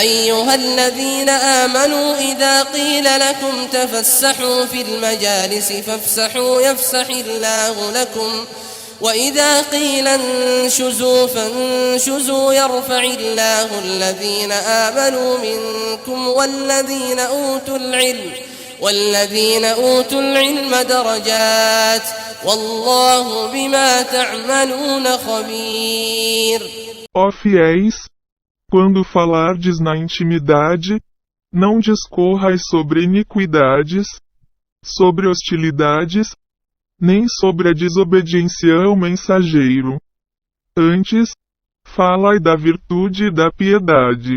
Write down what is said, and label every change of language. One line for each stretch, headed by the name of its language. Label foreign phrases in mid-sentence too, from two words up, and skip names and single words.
Arabic: أيها الذين آمنوا إذا قيل لكم تفسحوا في المجالس فافسحوا يفسح الله لكم وإذا قيل انشزوا فانشزوا يرفع الله الذين آمنوا منكم والذين أوتوا العلم درجات والله بما تعملون خبير.
Portuguese: Ó fiéis, quando falardes na intimidade, não discorrais sobre iniquidades, sobre hostilidades, nem sobre a desobediência ao mensageiro. Antes, falai da virtude e da piedade.